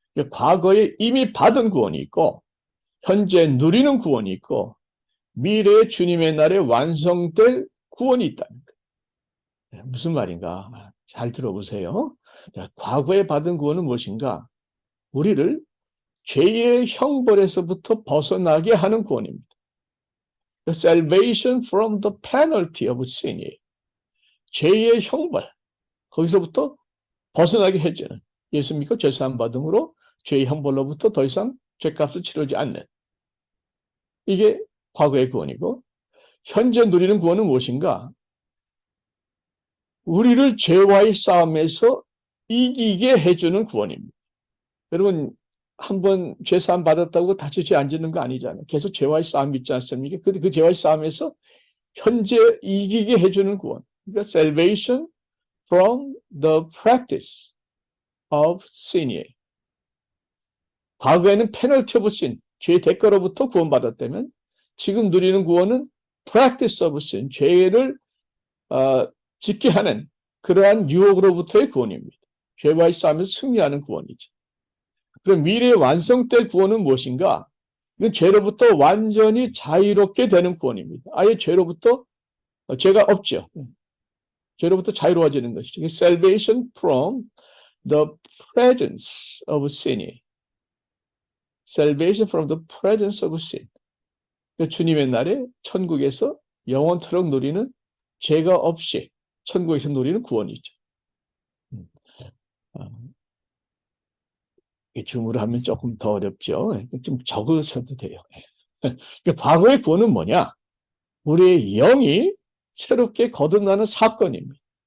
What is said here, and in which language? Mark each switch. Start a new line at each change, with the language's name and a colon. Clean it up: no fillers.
Korean: 과거에 이미 받은 구원이 있고, 현재 누리는 구원이 있고, 미래의 주님의 날에 완성될 구원이 있다는 거예요. 무슨 말인가? 잘 들어보세요. 과거에 받은 구원은 무엇인가? 우리를 죄의 형벌에서부터 벗어나게 하는 구원입니다.
English: Salvation from the penalty of sin.
Korean: 죄의 형벌, 거기서부터 벗어나게 해주는, 예수 믿고 죄사함 받음으로 죄의 형벌로부터 더 이상 죄값을 치르지 않는, 이게 과거의 구원이고, 현재 누리는 구원은 무엇인가? 우리를 죄와의 싸움에서 이기게 해주는 구원입니다. 여러분, 한번 죄사함 받았다고 다시 죄 안 짓는 거 아니잖아요. 계속 죄와의 싸움이 있지 않습니까? 그 죄와의 싸움에서 현재 이기게 해주는 구원. 그러니까
English: salvation from the practice of sin
Korean: 이에요. 과거에는
English: penalty of sin,
Korean: 죄의 대가로부터 구원받았다면 지금 누리는 구원은
English: practice of sin,
Korean: 죄를 짓게 하는 그러한 유혹으로부터의 구원입니다. 죄와의 싸움에서 승리하는 구원이죠. 그럼 미래에 완성될 구원은 무엇인가? 이건 죄로부터 완전히 자유롭게 되는 구원입니다. 아예 죄로부터 죄가 없죠. 죄로부터 자유로워지는 것이죠.
English: Salvation from the presence of sin. Salvation from the presence of sin.
Korean: 주님의 날에 천국에서 영원토록 누리는 죄가 없이 천국에서 누리는 구원이죠. 줌으로 하면 조금 더 어렵죠. 좀 적으셔도 돼요. 과거의 구원은 뭐냐? 우리의 영이 새롭게 거듭나는 사건입니다.